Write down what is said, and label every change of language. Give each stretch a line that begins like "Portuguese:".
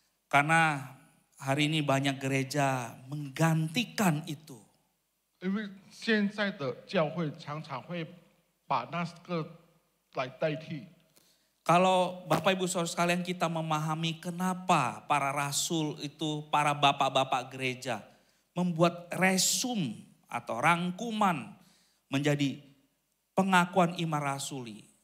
Indonesian: Karena hari ini banyak gereja menggantikan itu.
Chinese: 因为现在的教会常常会把那个来代替。
Indonesian: Kalau Bapak Ibu Saudara sekalian kita memahami kenapa para rasul itu, para bapak-bapak gereja membuat resum atau rangkuman menjadi pengakuan iman rasuli.